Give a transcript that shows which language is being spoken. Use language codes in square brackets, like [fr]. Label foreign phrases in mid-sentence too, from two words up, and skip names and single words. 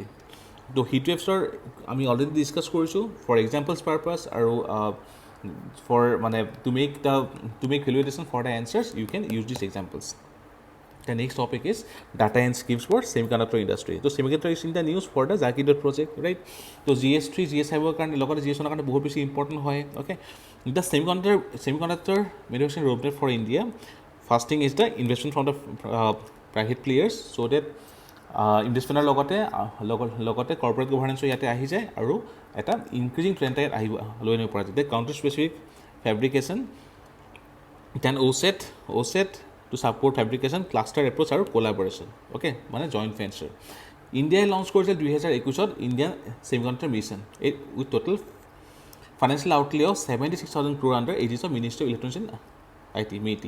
[en] So heat waves are আমি already discuss কৰিছো for examples purpose আৰু for মানে to make valuation for the answers you can use these examples. The next topic is data and schemes for semiconductor industry. So semiconductor is in the news for the 𝐷𝐷 project, right? [as] So GS3 GS5 কাৰণে লগতে GS1 কাৰণে বহুত বেছি [en] important হয়. Okay, the semiconductor manufacturing roadmap for India. First thing is the investment from the private players so that [as] ইনভেষ্টমেণ্টৰ লগতে [en] corporate governance [as] ইয়াতে আহি যায় আৰু এটা [en] increasing trend [as] ইয়াত আহিব লৈ আনিব পৰা যায় [en] country specific fabrication then OSET to support fabrication, cluster approach আৰু collaboration. Okay, মানে joint venture. India launch কৰিছিল 2021 Indian Semiconductor Mission with total financial outlay of 76,000 crore under aegis of Ministry of Electronics and IT (MEIT).